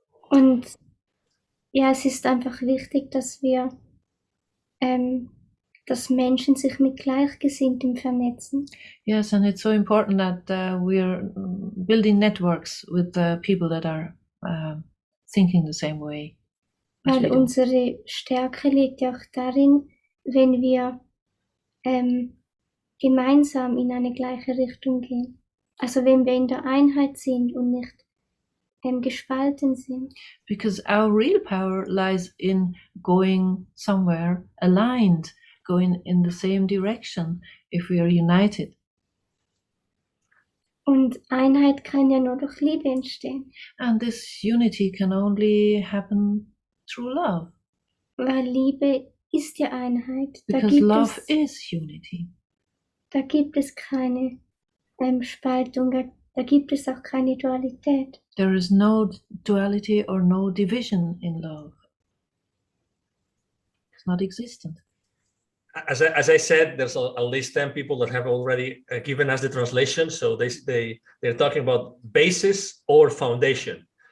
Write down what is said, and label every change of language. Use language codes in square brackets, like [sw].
[de] Und ja, es ist einfach wichtig, dass wir, dass Menschen sich mit Gleichgesinnten vernetzen. [en] Yes, and it's so important that we're building networks with people that are thinking the same way. [de] Weil unsere Stärke liegt ja auch darin, wenn wir gemeinsam in eine gleiche Richtung gehen. Also wenn wir in der Einheit sind und nicht gespalten sind. [en] Because our real power lies in going somewhere aligned, going in the same direction if we are united. [de] Und Einheit kann ja nur durch Liebe entstehen. [en] And this unity can only happen through love. [de] Weil Liebe ist ja Einheit. [en] Because love is unity. [de] Da gibt es keine Spaltung, da gibt es auch keine Dualität. [en] There is no duality or no division in love. It's not existent. As I said, there's at least 10 people that have already given us the translation. So they're talking about basis or foundation.